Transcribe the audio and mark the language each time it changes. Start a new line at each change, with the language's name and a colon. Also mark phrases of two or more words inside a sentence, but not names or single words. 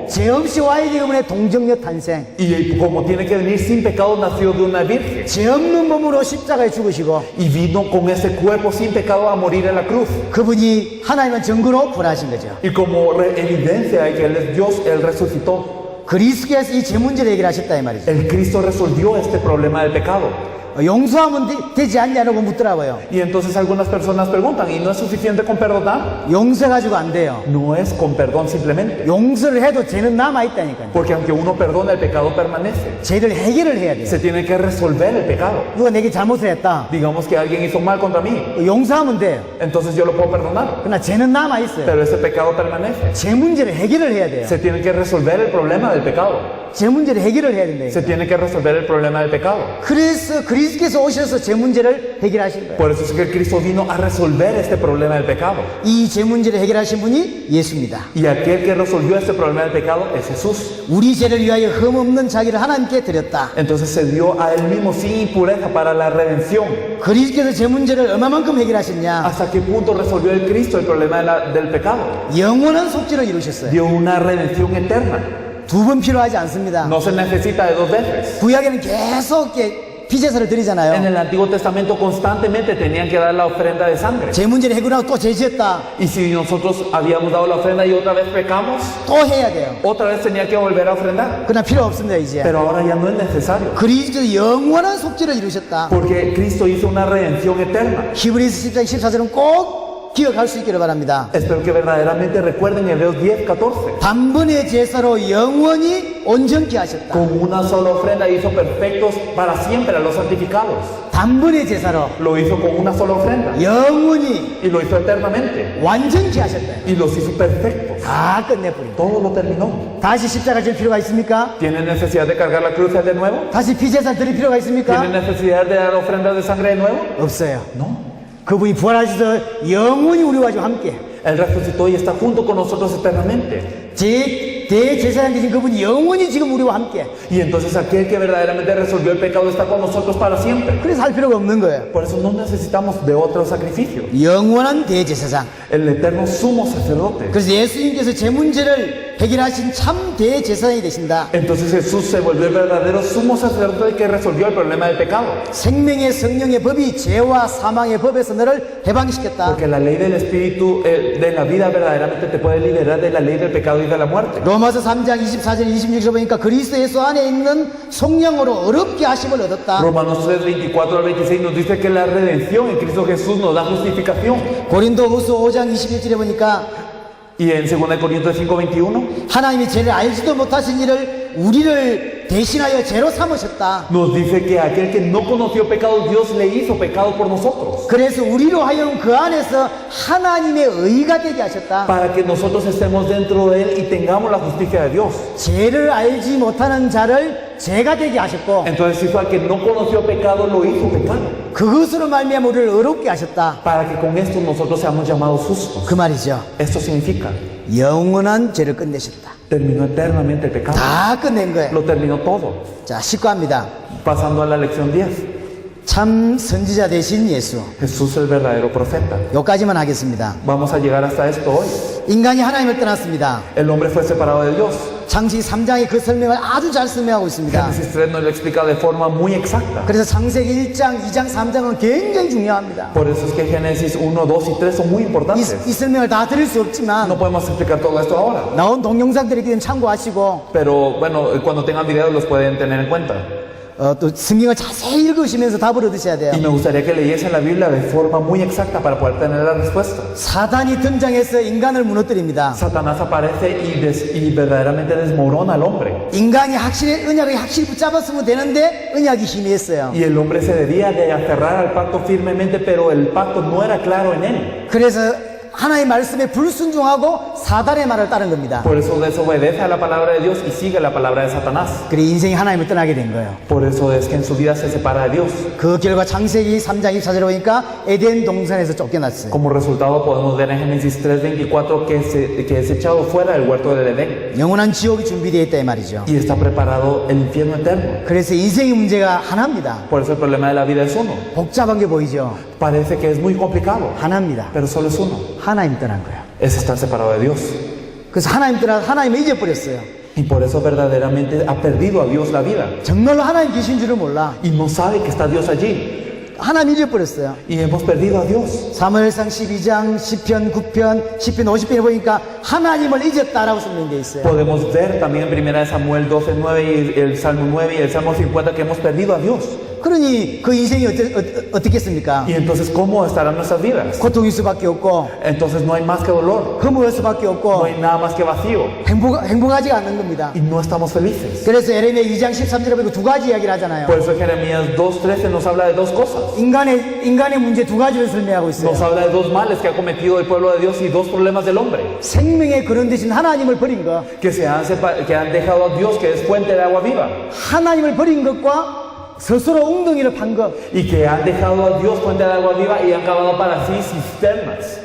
Korean: 죄 없이 와이기 때문에 동정녀 탄생.
Spanish: Y como tiene que venir sin pecado, nació de una virgen.
Korean: 죄 없는 몸으로 십자가에 죽으시고
Spanish: Y vino con ese cuerpo sin pecado a morir en la cruz.
Korean: 그분이 하나님은 증거로 부활하신 거죠.
Spanish: Y como evidencia de que Él es Dios, Él resucitó.
Korean: 그리스도께서 이 죄 문제를 해결하셨다 이 말이죠.
Spanish: El Cristo resolvió este problema del pecado.
Korean: 용서하면 되지 않냐고 묻더라고요.
Spanish: Y entonces algunas personas preguntan, ¿y no es suficiente con perdonar?
Korean: 용서가지고 안 돼요.
Spanish: No es con perdón simplemente.
Korean: 용서를 해도 죄는 남아있다니까요.
Spanish: Porque aunque uno perdona, el pecado permanece.
Korean: 죄를 해결을 해야 돼요.
Spanish: Se tiene que resolver el pecado.
Korean: 누가 내게 잘못을 했다.
Spanish: Digamos que alguien hizo mal contra mí.
Korean: 용서하면 돼요.
Spanish: Entonces yo lo puedo perdonar.
Korean: 그러나 죄는 남아있어요.
Spanish: Pero ese pecado permanece.
Korean: 죄 문제를 해결을 해야 돼요.
Spanish: Se tiene que resolver el problema del pecado.
Korean: 죄 문제를 해결을 해야 된다.
Spanish: Se tiene que resolver el problema del pecado.
Korean: 그래서 그리스도께서 오셔서 죄 문제를 해결하신 거예요.
Spanish: Por eso es que el Cristo vino a resolver este problema del pecado.
Korean: 이 죄 문제를 해결하신 분이 예수입니다.
Spanish: Y aquel que resolvió este problema del pecado es Jesús.
Korean: 우리 죄를 위하여 흠없는 자기를 하나님께 드렸다.
Spanish: Entonces se dio a él mismo sin impureza para la redención.
Korean: 그리스도께서 죄 문제를 얼마만큼 해결하셨냐?
Spanish: ¿Hasta qué punto resolvió el Cristo el problema del pecado?
Korean: 영원한 속죄를 이루셨어요.
Spanish: Dio una redención eterna.
Korean: 두 번 필요하지 않습니다.
Spanish: No se necesita de dos veces.
Korean: 구약에는 계속 피제사를
Spanish: En
Korean: 드리잖아요.
Spanish: el Antiguo Testamento constantemente tenían que dar la ofrenda de sangre.
Korean: 죄 문제를 해결하고 또 죄지었다.
Spanish: Y si nosotros habíamos dado la ofrenda y otra vez pecamos,
Korean: 또 해야 돼요.
Spanish: otra vez tenía que volver a ofrendar.
Korean: 그러나 필요 없습니다 이제.
Spanish: Pero ahora ya no es necesario.
Korean: 그리스도 영원한 속죄를 이루셨다.
Spanish: Porque Cristo hizo una redención eterna.
Korean: 히브리서 10장 14절은 꼭 기억할 수 있기를 바랍니다.
Spanish: Espero que verdaderamente recuerden Hebreos 10:14.
Korean: 단번의 제사로 영원히 온전케 하셨다.
Spanish: Con una sola ofrenda hizo perfectos para siempre a los santificados.
Korean: 단번의 제사로
Spanish: Lo hizo con una sola ofrenda.
Korean: 영원히
Spanish: Y lo hizo eternamente.
Korean: 완전케 하셨다.
Spanish: Y los hizo perfectos.
Korean: 다 끝내버린다.
Spanish: Todo lo terminó.
Korean: 다시 십자가 질 필요가 있습니까?
Spanish: ¿Tienen necesidad de cargar la cruz de nuevo?
Korean: 다시 피제사 드릴 필요가 있습니까?
Spanish: ¿Tienen necesidad de dar ofrendas de sangre de nuevo?
Korean: 없어요.
Spanish: No.
Korean: 그분이 부활하셔서 영원히 우리와 가지고 함께
Spanish: Él resucitó y está junto con nosotros eternamente.
Korean: 대제사장 되신 그분이 영원히 지금 우리와 함께.
Spanish: Y entonces aquel que verdaderamente resolvió el pecado está con nosotros para siempre.
Korean: 그래서 할 필요가 없는 거예요.
Spanish: Por eso no necesitamos de otro sacrificio.
Korean: 영원한 대제사장.
Spanish: El eterno sumo sacerdote.
Korean: 그래서 예수님께서 제 문제를 해결하신 참 대제사장이 되신다.
Spanish: Entonces Jesús se volvió el verdadero sumo sacerdote que resolvió el problema del pecado.
Korean: 생명의 성령의 법이 죄와 사망의 법에서 너를 해방시켰다.
Spanish: Porque la ley del espíritu de la vida verdaderamente te puede liberar de la ley del pecado y de la muerte.
Korean: 로마서 3장 24절 26절 보니까 그리스도 예수 안에 있는 성령으로 어렵게 하심을 얻었다.
Spanish: Romanos 3, 24 al 26 nos dice que la redención en Cristo Jesús nos da justificación.
Korean: 고린도후서 5장 21절에 보니까
Spanish: Y en 2 Corintios 5, 21
Korean: 하나님이 죄를 알지도 못하신 일을 우리를 대신하여 죄로 삼으셨다.
Spanish: nos dice que aquel que no conoció pecado, Dios le hizo pecado por nosotros.
Korean: 그래서 우리로 하여금 그 안에서 하나님의 의가 되게 하셨다.
Spanish: Para que nosotros estemos dentro de Él y tengamos la justicia de Dios.
Korean: 죄를 알지 못하는 자를 죄가 되게 하셨고
Spanish: Entonces hizo al que no conoció pecado, lo hizo pecado.
Korean: 그것으로 말미암아 우리를 어렵게 하셨다.
Spanish: Para que con esto nosotros seamos llamados justos.
Korean: 그 말이죠.
Spanish: Esto significa,
Korean: 영원한 죄를 끝내셨다.
Spanish: terminó eternamente el pecado.
Korean: 다 끝낸 거예요.
Spanish: Lo terminó todo.
Korean: 자, 19합니다.
Spanish: Pasando a la lección 10.
Korean: 참 선지자 되신 예수.
Spanish: Jesús el verdadero profeta.
Korean: 여기까지만 하겠습니다.
Spanish: Vamos a llegar hasta esto hoy.
Korean: 인간이 하나님을 떠났습니다.
Spanish: El hombre fue separado de Dios.
Korean: 창세기 3장이 그 설명을 아주 잘 설명하고 있습니다.
Spanish: Génesis 3 nos lo explica de forma muy exacta.
Korean: 그래서 창세기 1장, 2장, 3장은 굉장히 중요합니다.
Spanish: Por eso es que Génesis 1, 2 y 3 son muy
Korean: 이
Spanish: importantes.
Korean: 설명을 다 드릴 수
Spanish: No
Korean: 없지만
Spanish: podemos explicar todo esto ahora.
Korean: 나온 동영상들이 있기 때문에 참고하시고
Spanish: Pero bueno, cuando tengan videos los pueden tener en cuenta.
Korean: 또 성경을 자세히 읽으시면서 답을 얻으셔야 돼요.
Spanish: Y me gustaría que leyesen la Biblia de forma muy exacta para poder tener la respuesta.
Korean: 사단이 등장해서 인간을 무너뜨립니다.
Spanish: Satanás aparece y verdaderamente desmorona al hombre.
Korean: 인간이 언약을 확실히 붙잡았으면 되는데 언약이 희미했어요.
Spanish: Y el hombre se debía de aferrar al pacto firmemente, pero el pacto no era claro en él.
Korean: 그래서 하나님의 말씀에 불순종하고 사단의 말을 따른 겁니다.
Spanish: Por eso desobedece a la palabra de Dios y sigue la palabra de Satanás.
Korean: 그래 인생이 하나님을 떠나게 된 거예요.
Spanish: Por eso es que en su vida se separa de Dios.
Korean: 그 결과 창세기 3장 24절에 보니까 에덴 동산에서 쫓겨났어요.
Spanish: Como resultado podemos ver en Génesis 3:24 que es echado fuera del huerto del Edén
Korean: 영원한 지옥이 준비되어 있다 이 말이죠.
Spanish: y está preparado el infierno eterno.
Korean: 그래서 인생의 문제가 하나입니다.
Spanish: Por eso el problema de la vida es uno.
Korean: 복잡한 게 보이죠.
Spanish: Parece que es muy complicado,
Korean: 하나입니다.
Spanish: pero solo es uno.
Korean: 하나님 떠난 거예요.
Spanish: Es estar separado de Dios.
Korean: 그래서 하나님 떠나 하나님을 잊어버렸어요.
Spanish: Y por eso verdaderamente ha perdido a Dios la vida.
Korean: 정말로 하나님 계신 줄을 몰라.
Spanish: Y no sabe que está Dios allí.
Korean: 하나님 잊어버렸어요.
Spanish: Y hemos perdido a Dios.
Korean: 사무엘상 12장, 시편 9편, 시편 50편에 보니까 하나님을 잊었다라고 설명되어 있어요.
Spanish: Podemos ver también en 1 Samuel 12:9 y el Salmo 9 y el Salmo 50 que hemos perdido a Dios.
Korean: 그러니 그 인생이 어떻겠습니까?
Spanish: Y entonces, ¿cómo estarán nuestras vidas?
Korean: 고통일 수밖에 없고
Spanish: Entonces no hay más que dolor,
Korean: 허무할 수밖에
Spanish: no
Korean: 없고
Spanish: hay nada más que vacío
Korean: 행복하지가 않는 겁니다.
Spanish: y no estamos felices.
Korean: 그래서 에레미야 2장 13절에 보니까 두 가지 이야기를 하잖아요.
Spanish: Por eso Jeremías 2:13 nos habla de dos cosas.
Korean: 인간의 문제 두 가지를 설명하고 있어요.
Spanish: Nos habla de dos males que ha cometido el pueblo de Dios y dos problemas del hombre.
Korean: 생명의 근원 대신 하나님을 버린 것,
Spanish: Que han dejado a Dios, que es fuente de agua viva.
Korean: 하나님을 버린 것과 스스로 웅덩이를 판 것.
Spanish: Y que han dejado a Dios, fuente de agua viva, y han cavado para sí cisternas.